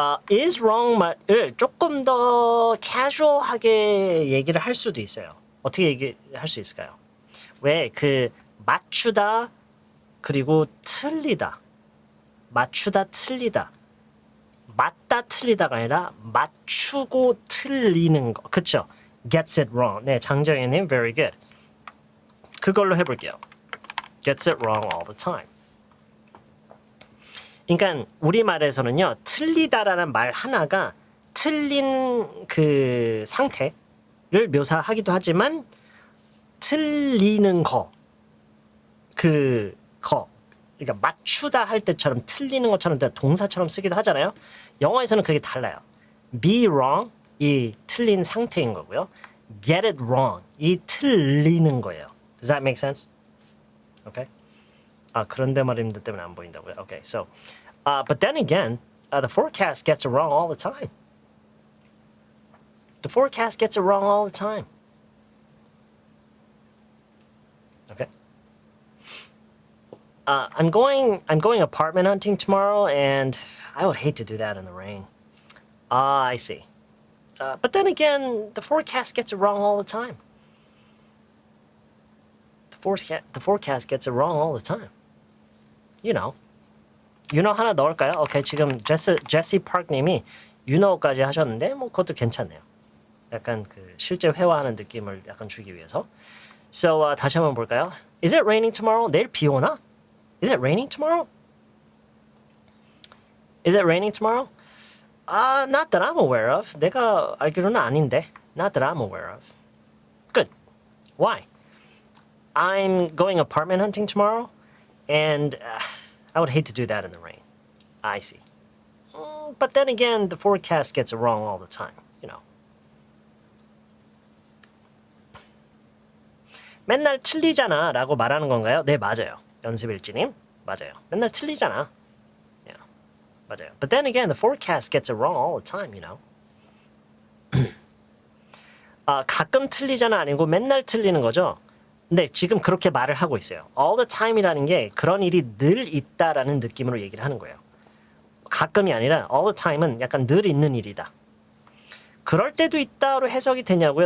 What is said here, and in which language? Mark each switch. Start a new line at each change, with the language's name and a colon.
English: Is wrong
Korean: 말을 조금 더 캐주얼하게 얘기를 할 수도 있어요. 어떻게 얘기할 수 있을까요? 왜 그 맞추다 그리고 틀리다, 맞추다, 틀리다. 맞다, 틀리다가 아니라 맞추고 틀리는 거. 그쵸?
English: Gets it wrong. 네, 장정혜님, very good.
Korean: 그걸로 해볼게요.
English: Gets it wrong all the time.
Korean: 그러니까 우리말에서는요, 틀리다라는 말 하나가 틀린 그 상태를 묘사하기도 하지만 틀리는 거, 그러니까 맞추다 할 때처럼 틀리는 것처럼 동사처럼 쓰기도 하잖아요. 영어에서는 그게 달라요. Be wrong 이 틀린 상태인 거고요. Get it wrong 이 틀리는 거예요.
English: Does that make sense? Okay.
Korean: 그런데 말입니다 때문에 안 보인다고요.
English: Okay, so, but then again, the forecast gets it wrong all the time. The forecast gets it wrong all the time. Okay. I'm going apartment hunting tomorrow, and I would hate to do that in the rain. I see. But then again, the forecast gets it wrong all the time. The forecast gets it wrong all the time. You know
Korean: 하나 넣을까요? 오케이, 지금 제시 파크님이 you know까지 하셨는데 뭐 그것도 괜찮네요. 약간 그 실제 회화하는 느낌을 약간 주기 위해서.
English: So
Korean: 다시 한번 볼까요?
English: Is it raining tomorrow?
Korean: 내일 비 오나?
English: Is it raining tomorrow? Is it raining tomorrow? Not that I'm aware of.
Korean: 내가 알기로는 아닌데.
English: Not that I'm aware of. Good. Why? I'm going apartment hunting tomorrow, and I would hate to do that in the rain. I see. But then again, the forecast gets it wrong all the time, you know.
Korean: 맨날 틀리잖아 라고 말하는 건가요? 네, 맞아요. 연습일지님, 맞아요. 맨날 틀리잖아. Yeah, 맞아요.
English: But then again, the forecast gets it wrong all the time, you know.
Korean: 가끔 틀리잖아 아니고 맨날 틀리는 거죠. 근데 지금 그렇게 말을 하고 있어요. All the time이라는 게 그런 일이 늘 있다라는 느낌으로 얘기를 하는 거예요. 가끔이 아니라 all the time은 약간 늘 있는 일이다. 그럴 때도 있다로 해석이 되냐고요?